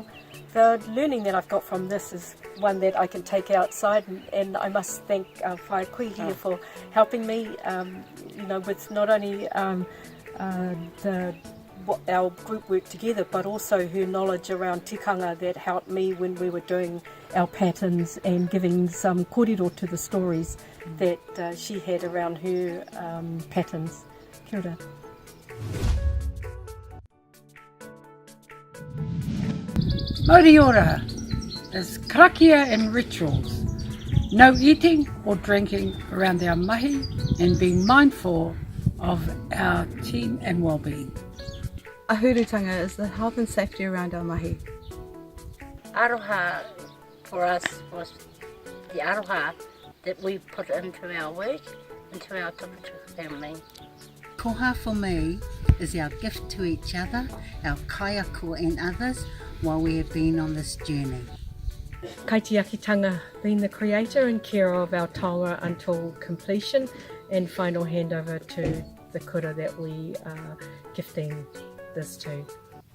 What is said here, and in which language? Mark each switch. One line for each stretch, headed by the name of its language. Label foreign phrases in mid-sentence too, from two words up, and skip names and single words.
English: The learning that I've got from this is one that I can take outside, and I must thank Whai Kui here for helping me, with not only our group work together, but also her knowledge around tikanga that helped me when we were doing our patterns and giving some kōrero to the stories that she had around her patterns.
Māori: Kia ora.
English: Moriora is karakia and rituals. No eating or drinking around our mahi and being mindful of our team and well-being. Ahurutanga is the health and safety around our mahi. Aroha for us was the aroha that we put into our work, into our tukutuku family. Koha for me is our gift to each other, our kaiako and others, while we have been on this journey. Kaitiakitanga, being the creator and carer of our taonga until completion and final handover to the kura that we are gifting this to.